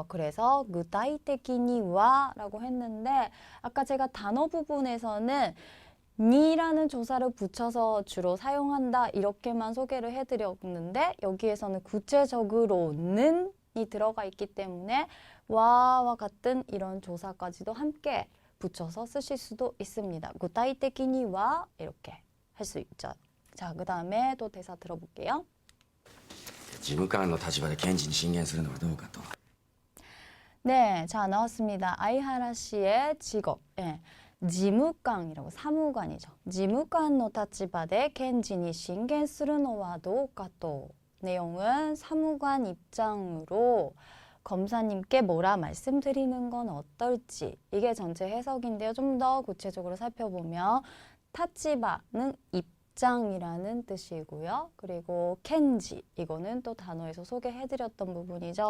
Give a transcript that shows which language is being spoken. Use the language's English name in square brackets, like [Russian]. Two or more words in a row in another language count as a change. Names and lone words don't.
[Korean] 그래서 구타이테키니와 라고 했는데 아까 제가 단어 부분에서는 니라는 조사를 붙여서 주로 사용한다 이렇게만 소개를 해드렸는데 여기에서는 구체적으로는 이 들어가 있기 때문에 와와 같은 이런 조사까지도 함께 붙여서 쓰실 수도 있습니다. 구타이테키니와 이렇게 할 수 있죠. 자, 그 다음에 또 대사 들어볼게요. [Japanese] 事務官の立場で検事に進言するのはどうかと。 [Korean] 네, 자 나왔습니다. 아이하라 씨의 직업, 지무관이라고 사무관이죠. [Japanese] 지무관の 立場で検事に進言するのはどうかと. [Korean] 내용은 사무관 입장으로 검사님께 뭐라 말씀드리는 건 어떨지 이게 전체 해석인데요. 좀 더 구체적으로 살펴보면 타치바는 입장이라는 뜻이고요. 그리고 켄지 이거는 또 단어에서 소개해드렸던 부분이죠.